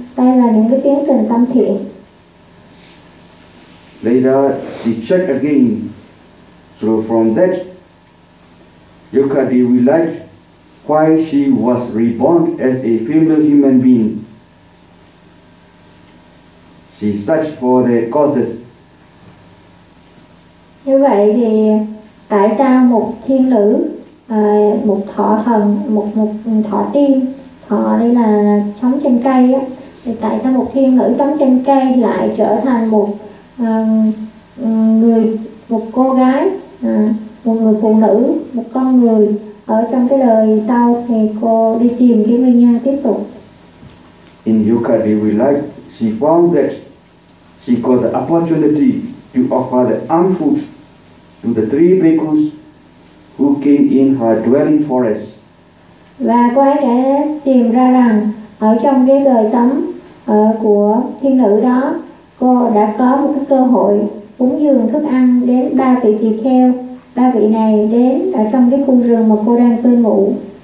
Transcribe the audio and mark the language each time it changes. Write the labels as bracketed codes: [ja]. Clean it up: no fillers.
[vi] Đây là những cái tiến trình tâm thiện. [en] Later, she checked again. So from that, Yuka Devi realized why she was reborn as a female human being. She searched for the causes. [vi] Như vậy thì tại sao một thiên nữ, một thọ thần, một thọ tiên, thọ đây là sống trên cây á, thì tại sao một thiên nữ sống trên cây lại trở thành một người, một cô gái, một người phụ nữ, một con người ở trong cái đời sau, thì cô đi tìm cái nguyên nhân tiếp tục. [en] In Yuka Devi life, she found that she got the opportunity to offer the armful to the three bhikkhus who came in her dwelling forest. [vi] Và cô ấy đã tìm ra rằng ở trong cái đời sống của thiên nữ đó, cô đã có một cái cơ hội cúng dường thức ăn đến ba vị tỳ kheo. Ba vị này đến ở trong cái khu rừng mà cô đang cư ngụ.